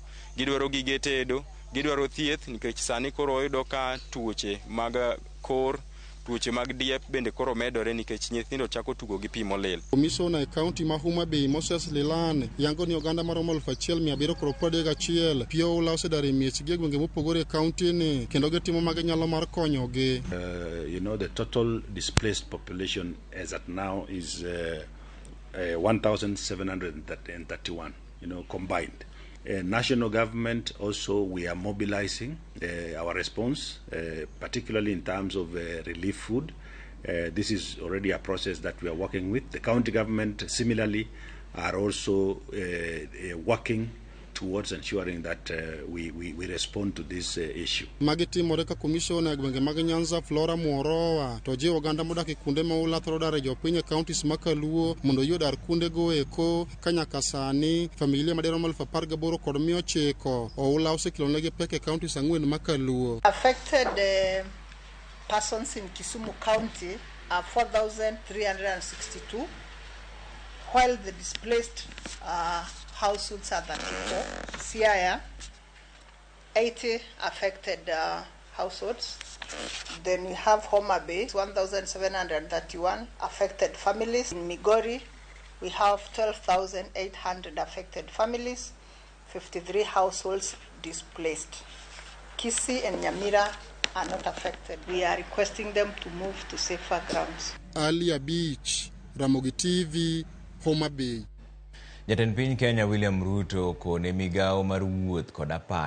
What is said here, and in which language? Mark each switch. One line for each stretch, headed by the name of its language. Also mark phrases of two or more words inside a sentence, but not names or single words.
Luo (Kenya and Tanzania): Gidwaro gige tedo, gidwaro thieth nikech sani koro oyudo ka tuoche mag kor, tuoche mag diep bende koro medore nikech nyithindo chako tugo gi pi molil. Komishona e kaunti ma Homa Bay Moses Lilan yango ni oganda maromo 1,731 pio oula osedar e miechgi e gwenge mopogore e kaunti ni kendo gitimo mag nyalo mar konyogi.
English: The total displaced population as at now is 1,731, combined. National government also, we are mobilizing our response, particularly in terms of relief food. This is already a process that we are working with. The county government similarly are also working towards ensuring that we respond to this issue.
Luo (Kenya and Tanzania): Magitimore ka komishona gwenge mag Nyanza Flora Muorowa to je oganda modak e kunde ma oula thoro dar e jopiny counties ma Kaluo mondo yodar kunde go eko kanyaka sani familia madero 18,000 kod 900 oula osekilonegi pek e counties 4 ma Kaluo.
English: Affected persons in Kisumu County are 4,362 while the displaced households are 34. Siaya, 80 affected households. Then we have Homa Bay, 1,731 affected families. In Migori, we have 12,800 affected families, 53 households displaced. Kisii and Nyamira are not affected. We are requesting them to move to safer grounds. Ali Beach, Ramogi TV, Homa Bay.
Luo (Kenya and Tanzania): Jatend piny Kenya William Ruto kone migao mar wuoth kod apaya